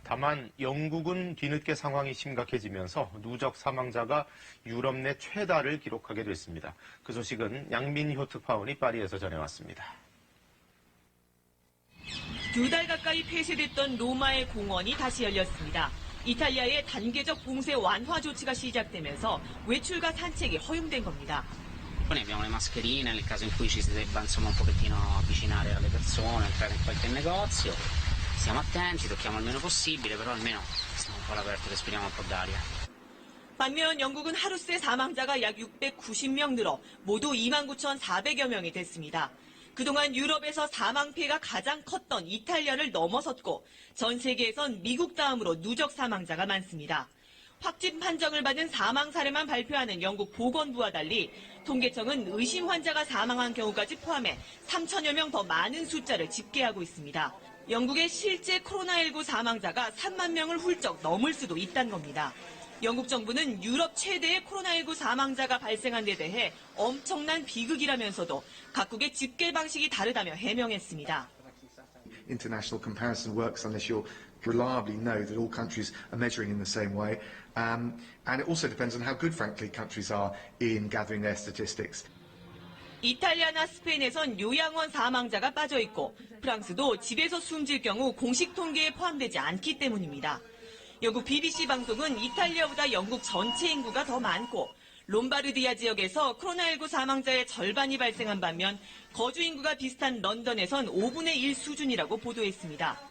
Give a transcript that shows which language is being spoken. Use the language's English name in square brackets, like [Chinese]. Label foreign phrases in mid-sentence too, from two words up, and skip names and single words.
[Korean] 다만 영국은 뒤늦게 상황이 심각해지면서 누적 사망자가 유럽 내 최다를 기록하게 됐습니다. 그 소식은 양민효 특파원이 파리에서 전해왔습니다. 2달 가까이 폐쇄됐던 로마의 공원이 다시 열렸습니다. 이탈리아의 단계적 봉쇄 완화 조치가 시작되면서 외출과 산책이 허용된 겁니다. [Italian] Poi abbiamo le mascherine nel caso in cui ci si debba insomma un pochettino avvicinare alle persone, entrare in qualche negozio. Stiamo attenti, tocchiamo il meno possibile, però almeno stiamo un po' all'aperto, respiriamo un po' d'aria. [Korean] 반면 영국은 하루 새 사망자가 약 690명 늘어 모두 29,400여 명이 됐습니다. 그동안 유럽에서 사망 피해가 가장 컸던 이탈리아를 넘어섰고, 전 세계에선 미국 다음으로 누적 사망자가 많습니다. 확진 판정을 받은 사망 사례만 발표하는 영국 보건부와 달리 통계청은 의심 환자가 사망한 경우까지 포함해 3천여 명 더 많은 숫자를 집계하고 있습니다. 영국의 실제 코로나19 사망자가 3만 명을 훌쩍 넘을 수도 있다는 겁니다. 영국 정부는 유럽 최대의 코로나19 사망자가 발생한 데 대해 엄청난 비극이라면서도 각국의 집계 방식이 다르다며 해명했습니다. [English] International comparison works unless you'll reliably know that all countries are measuring in the same way. And it also depends on how good, frankly, countries are in gathering their statistics. [Korean] 이탈리아나 스페인에선 요양원 사망자가 빠져 있고, 프랑스도 집에서 숨질 경우 공식 통계에 포함되지 않기 때문입니다. 영국 BBC 방송은 이탈리아보다 영국 전체 인구가 더 많고, 롬바르디아 지역에서 코로나19 사망자의 절반이 발생한 반면 거주 인구가 비슷한 런던에선 5분의 1 수준이라고 보도했습니다.